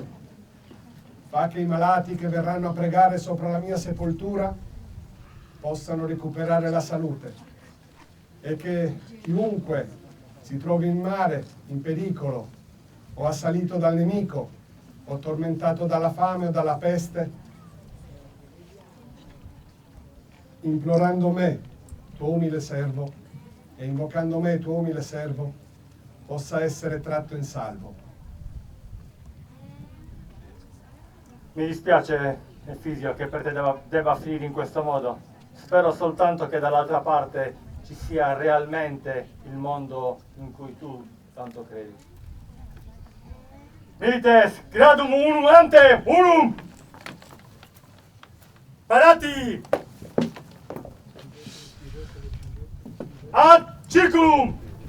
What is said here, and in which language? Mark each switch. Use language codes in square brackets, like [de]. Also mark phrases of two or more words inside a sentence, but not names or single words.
[it] Fa che i malati che verranno a pregare sopra la mia sepoltura possano recuperare la salute e che chiunque si trovi in mare, in pericolo, o assalito dal nemico, o tormentato dalla fame o dalla peste, implorando me, tuo umile servo, e invocando me, tuo umile servo, possa essere tratto in salvo. Mi dispiace, Efisio, che per te debba finire in questo modo. Spero soltanto che dall'altra parte ci sia realmente il mondo in cui tu tanto credi. [la] Milites, gradum unum ante, unum! Parati! Ad circulum!